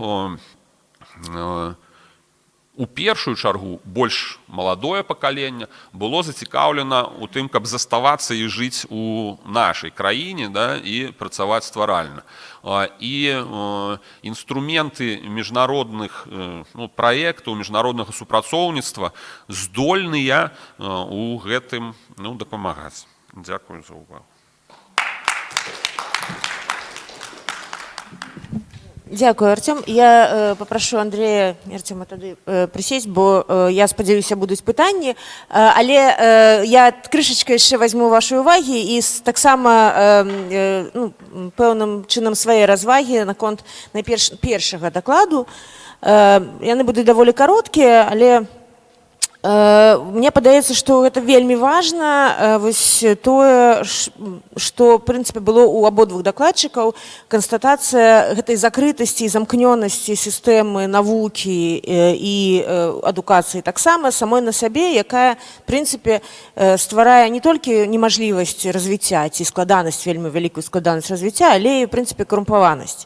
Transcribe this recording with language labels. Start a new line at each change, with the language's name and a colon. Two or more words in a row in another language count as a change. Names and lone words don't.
Belarusian: у першую чаргу больш маладое пакаленне было зацікаўлена ў тым, каб заставацца і жыць у нашай краіне і працаваць стваральна. І інструменты міжнародных праектаў, міжнароднага супрацоўніцтва здольныя у гэтым дапамагаць. Дзякую за ўвагу.
Ukrainian: Дякую, Артем.
Russian: Я попрошу Андрея і Артема тады присесть,
Belarusian: бо я спадзяюся, будуць пытанні. Але я крышачка яшчэ возьму вашай увагі і таксама пэўным чынам свае развагі наконт першага дакладу. Яны будуць даволі кароткія, але мне падаецца, што гэта вельмі важна, вось тое, што, в прынцыпе, было ў абодвух дакладчыкаў, канстатацыя гэтай закрытасці і замкнёнасці сістэмы навукі і адукацыі таксама самой на сабе, якая, в прынцыпе, стварае не толькі немажлівасць развіцця ці складанасць, вельмі вялікую складанасць развіцця, але і, в прынцыпе, карумпаванасць.